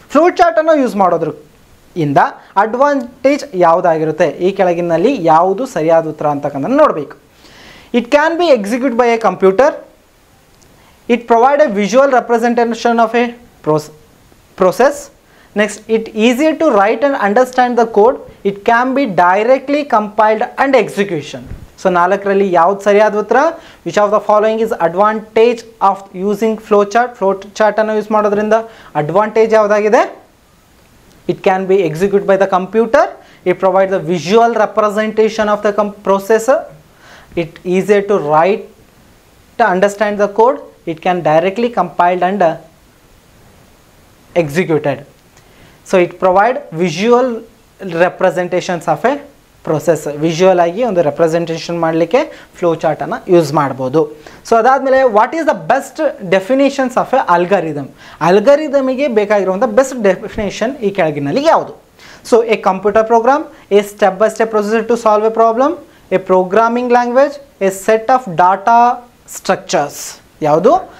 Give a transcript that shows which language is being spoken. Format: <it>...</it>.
<kn>Flow ಚಾರ್ಟನ್ನು use ಮಾಡೋದ್ರ ಇಂದ advantage ಯಾವುದಾಗಿರುತ್ತೆ? ಈ ಕೆಳಗಿನಲ್ಲಿ ಯಾವುದು ಸರಿಯಾದ ಉತ್ತರ ಅಂತಕ್ಕಂಥ ನೋಡಬೇಕು.</kn> <en>It can be execute by a computer, it provide a visual representation of a process. Next, it easier to write and understand the code. It can be directly compiled and execution.</en> <kn>So ನಾಲ್ಕರಲ್ಲಿ ಯಾವ್ದು ಸರಿಯಾದ ಉತ್ತರ?</kn> <en>which of the following is advantage of using flow chart</en> <kn>ಅನ್ನು use ಮಾಡೋದ್ರಿಂದ advantage ಯಾವುದಾಗಿದೆ?</kn> <en>It can be executed by the computer. It provides the visual representation of the processor. It easier to write to understand the code. It can directly compiled and executed. So it provide visual representations of a process.</en> <kn>Visual ಆಗಿ ಒಂದು representation ಮಾಡಲಿಕ್ಕೆ flow ಚಾರ್ಟನ್ನು use ಮಾಡ್ಬೋದು. So ಅದಾದಮೇಲೆ</kn> <en>What is the best definitions of a algorithm?</en> <kn>ಅಲ್ಗಾರಿದಮಿಗೆ ಬೇಕಾಗಿರುವಂಥ best definition ಈ ಕೆಳಗಿನಲ್ಲಿ ಯಾವುದು?</kn> <en>So a computer program, a step by step procedure to solve a problem, a programming language, a set of data structures. ಯಾವುದು?</en>